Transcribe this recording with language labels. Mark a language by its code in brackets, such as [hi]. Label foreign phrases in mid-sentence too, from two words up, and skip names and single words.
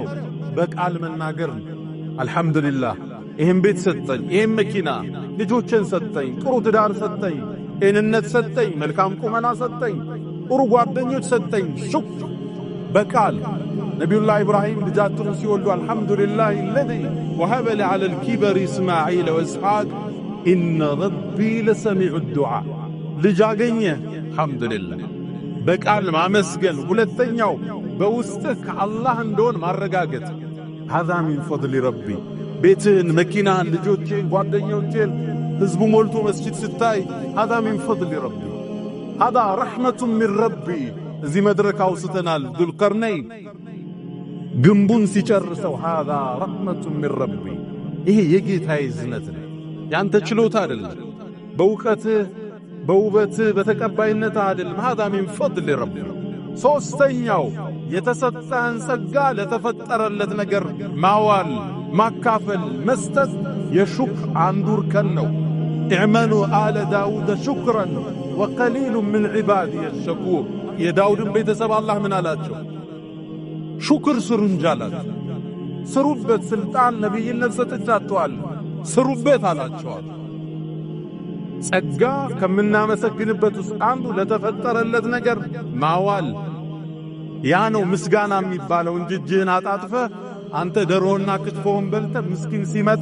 [am] በቃል መናገር አልহামዱሊላህ ይሄን ቤት ሰጠኝ ይሄን መኪና ልጆችን ሰጠኝ ጥሩ ትዳር ሰጠኝ ጤንነት ሰጠኝ መልካም ቁመና ሰጠኝ ጥሩ ጓደኞች ሰጠኝ ሹክር በቃል ነብዩላህ ኢብራሂም ልጃቸውን ሲወልዱ አልহামዱሊላህ [ar] الذي وهب لي على الكبر اسماعيل واسحاق ان ربي لسميع الدعاء [am] ልጃገኘ الحمدلله በቃል ማመስገን ሁለተኛው በውስጥህ አላህ እንደሆነ ማረጋገጥ [ar] هذا من فضل ربي [am] ቤትህን መኪናህን ልጆችህን ጓደኞችህን ህዝቡ ሞልቶ መስጂድ ስታይ [ar] هذا من فضل ربي هذا رحمة من ربي [am] እዚህ መድረክ አውስተናል ዱልቀርነይን ግንቡን ሲጨርሰው [ar] هذا رحمة من ربي [am] ይሄ የጌታዬ ዝነት ነው ያንተ ችሎታ አይደለም በእውቀትህ በውበትህ በተቀባይነት አይደለም [ar] هذا من فضل ربي [am] ሶስተኛው የተሰጠህን ጸጋ ለተፈጠረለት ነገር ማዋል ማካፈል መስጠት የሹክር አንዱ እርከን ነው [ar] اعملوا آل داود شكرا وقليل من عبادي الشكور [am] የዳውድን ቤተሰብ አላህ ምን አላቸው ሹክር ስሩ እንጃላት ስሩበት ስልጣን ነብይነት ሰጥቻቸዋል ስሩበት አላቸው ጸጋ ከምናመሰግንበት ውስጥ አንዱ ለተፈጠረለት ነገር ማዋል ያ ነው ምስጋና የሚባለው እንጂ እጅህን አጣጥፈ አንተ ደሮና ክትፎን በልተ ምስኪን ሲመጣ